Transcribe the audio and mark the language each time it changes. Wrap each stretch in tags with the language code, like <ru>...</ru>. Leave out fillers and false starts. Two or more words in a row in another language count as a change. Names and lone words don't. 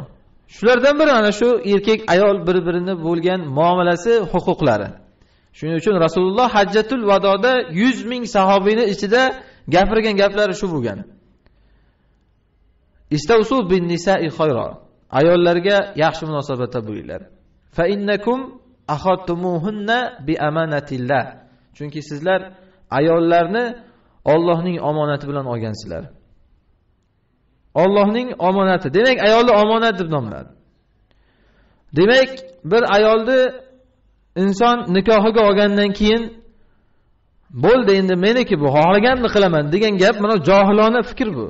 <uz>Shulardan biri ana shu erkak ayol bir-birini bo'lgan muomalasi, huquqlari. Shuning uchun Rasululloh hajjatul vadoda 100 ming sahobiyning ichida gapirgan gaplari shu bo'lgan.</uz> <ar>استوصوا بالنساء خيرا.</ar> <uz>Ayollarga yaxshi munosabatda bo'linglar.</uz> <ar>فإنكم أخذتموهن بأمانة الله.</ar> <uz>Chunki sizlar ayollarni Allohning omonati bilan olgansizlar. Allohning omonati. Demak, ayolni omonat deb nomladi. Demak, bir ayolni inson nikohiga olgandan keyin bo'ldi, endi meniki bu, xohlaganimni qilaman degan gap, mana johilona fikr bu.</uz>